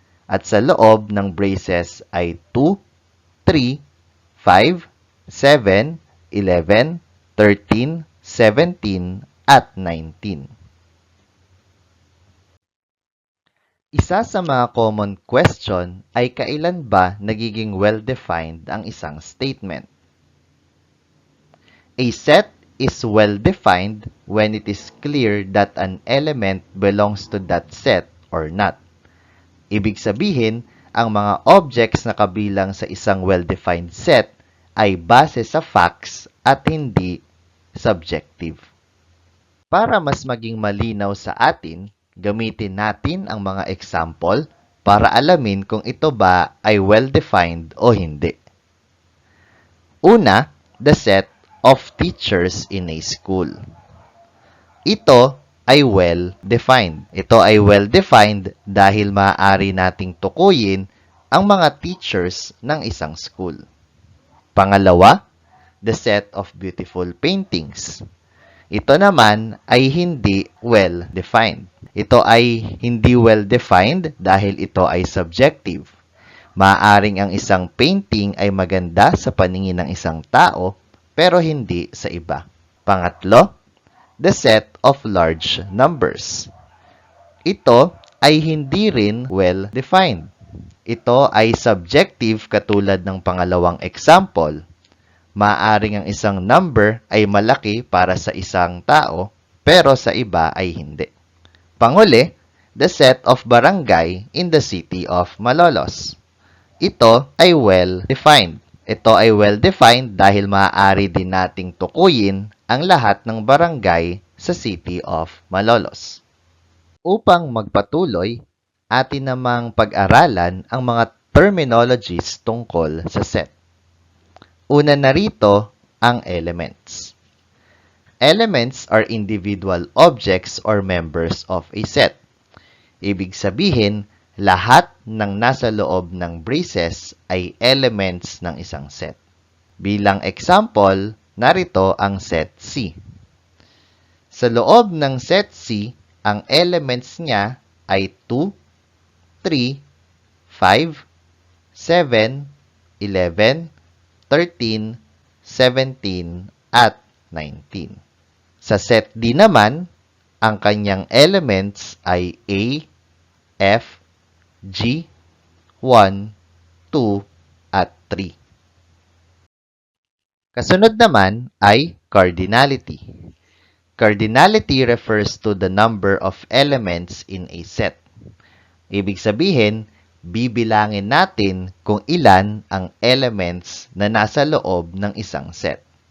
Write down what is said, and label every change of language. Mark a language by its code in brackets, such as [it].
[tl] At sa loob ng braces ay 2, 3, 5, 7, 11, 13, 17, at 19. Isa sa mga [en] common question [tl] ay kailan ba nagiging well-defined ang isang statement? [en] A set is well-defined when it is clear that an element belongs to that set or not. [tl] Ibig sabihin, ang mga objects na kabilang sa isang well-defined set ay base sa facts at hindi subjective. Para mas maging malinaw sa atin, gamitin natin ang mga example para alamin kung ito ba ay well-defined o hindi. Una, [en] the set of teachers in a school. [tl] Ito ay well-defined. Ito ay well-defined dahil maaari nating tukuyin ang mga teachers ng isang school. Pangalawa, [en] the set of beautiful paintings. [tl] Ito naman ay hindi well-defined. Ito ay hindi well-defined dahil ito ay subjective. Maaaring ang isang painting ay maganda sa paningin ng isang tao pero hindi sa iba. Pangatlo, [en] the set of large numbers. [tl] Ito ay hindi rin well-defined. Ito ay subjective katulad ng pangalawang example. Maaaring ang isang number ay malaki para sa isang tao, pero sa iba ay hindi. Panguli, [en] the set of barangay in the city of Malolos. [tl] Ito ay well-defined. Ito ay well-defined dahil maaari din nating tukuyin ang lahat ng barangay sa City of Malolos. Upang magpatuloy, atin namang pag-aralan ang mga terminologies tungkol sa set. Una na rito ang elements. [en] Elements are individual objects or members of a set. [tl] Ibig sabihin, lahat ng nasa loob ng braces ay elements ng isang set. Bilang example, narito ang set C. Sa loob ng set C, ang elements niya ay 2, 3, 5, 7, 11, 13, 17, at 19. Sa set D naman, ang kanyang elements ay A, F, G, 1, 2, at 3. Kasunod naman ay cardinality. [en] Cardinality refers to the number of elements in a set. [tl] Ibig sabihin, bibilangin natin kung ilan ang elements na nasa loob ng isang set.